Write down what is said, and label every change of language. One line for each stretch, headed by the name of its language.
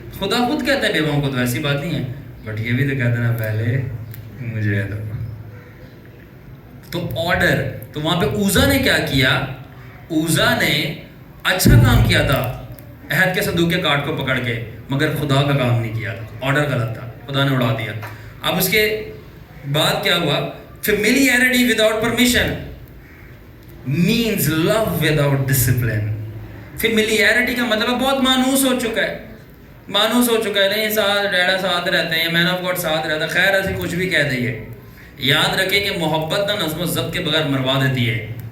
Urdu: خدا خود کہتا ہے بیواؤں کو تو ایسی بات نہیں ہے، بٹ یہ بھی تو کہتا ہے نا پہلے مجھے دو. تو آرڈر. تو وہاں پہ اوزا نے کیا کیا؟ اوزا نے اچھا کام کیا تھا عہد کے صندوق کے کارڈ کو پکڑ کے، مگر خدا کا کام نہیں کیا تھا. آرڈر غلط تھا، خدا نے اڑا دیا. اب اس کے بات کیا ہوا؟
English: familiarity without permission means love without discipline.
Urdu: familiarity کا مطلب بہت مانوس ہو چکا ہے، مانوس ہو چکا ہے، نہیں ساتھ ڈیڈا ساتھ رہتے ہیں، مین آف گاڈ ساتھ رہتا ہے، خیر ایسے کچھ بھی کہہ دئیے. یاد رکھیں کہ محبت نہ نظم و ضبط کے بغیر مروا دیتی ہے.